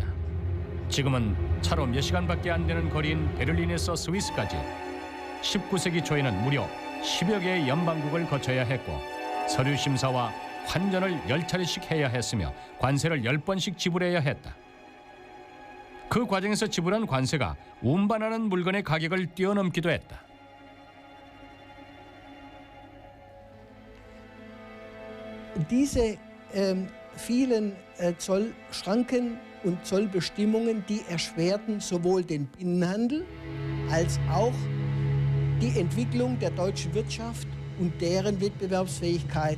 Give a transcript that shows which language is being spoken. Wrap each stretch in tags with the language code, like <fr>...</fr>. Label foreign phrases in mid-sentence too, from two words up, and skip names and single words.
<ko>지금은 차로 몇 시간밖에 안 되는 거리인 베를린에서 스위스까지 19세기 초에는 무려 10여 개의 연방국을 거쳐야 했고 서류 심사와 환전을 10차례씩 해야 했으며 관세를 10번씩 지불해야 했다. 그 과정에서 지불한 관세가 운반하는 물건의 가격을 뛰어넘기도 했다.</ko> <de>Diese vielen Zollschranken und Zollbestimmungen, die erschwerten sowohl den Binnenhandel als auch die Entwicklung der deutschen Wirtschaft und deren Wettbewerbsfähigkeit.</de>